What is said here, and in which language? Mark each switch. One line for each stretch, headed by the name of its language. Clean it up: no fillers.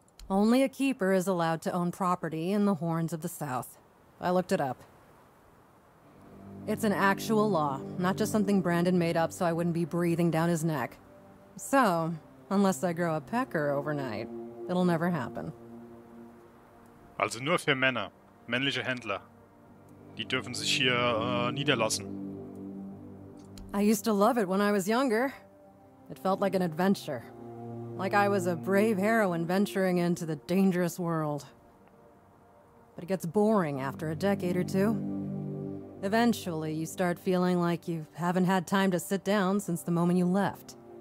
English: Only a keeper is allowed to own property in the Horns of the South. I looked it up. It's an actual law, not just something Brandon made up so I wouldn't be breathing down his neck. So, unless I grow a pecker overnight, it'll never happen.
German: Also nur für Männer. Männliche Händler. Die dürfen sich hier niederlassen.
English: I used to love it when I was younger. It felt like an adventure. Like I was a brave heroine venturing into the dangerous world. But it gets boring after a decade or two. Eventually, you start feeling like you haven't had time to sit down since the moment you left.